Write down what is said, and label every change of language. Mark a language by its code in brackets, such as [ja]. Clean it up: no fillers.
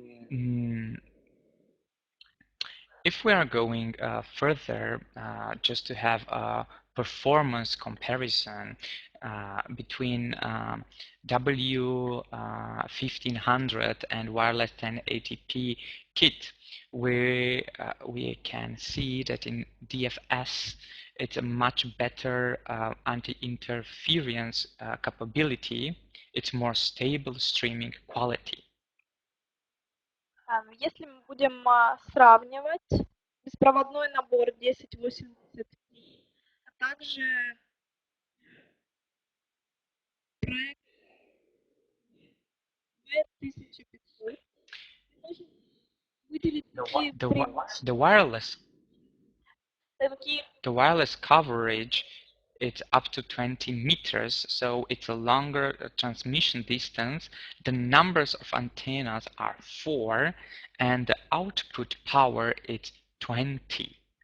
[en] Mm, If we are going further, just to have a performance comparison between W1500 and wireless 1080p kit, we can see that in DFS it's a much better anti-interference capability. It's more stable streaming quality. [ru] Если мы будем сравнивать беспроводной набор 1080p, а также проект 2500, можно выделить такие [en] The wireless [ru] такие [en] the wireless coverage, it's up to 20 meters, so it's a longer transmission distance. The numbers of antennas are 4 and the output power is 20.